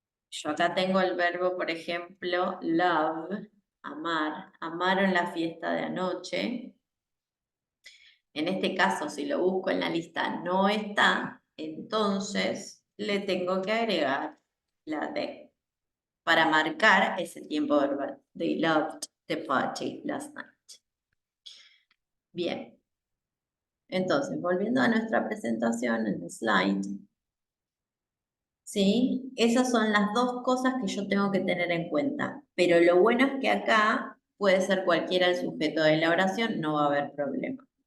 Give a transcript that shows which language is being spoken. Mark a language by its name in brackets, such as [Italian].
[Spanish] Yo acá tengo el verbo, por ejemplo, love, amar. Amaron la fiesta de anoche. En este caso, si lo busco en la lista no está, entonces le tengo que agregar la D para marcar ese tiempo verbal. [English] They loved the party last night. [Spanish] Bien. Entonces, volviendo a nuestra presentación en el slide, ¿sí? Esas son las dos cosas que yo tengo que tener en cuenta. Pero lo bueno es que acá puede ser cualquiera el sujeto de la oración, no va a haber problema.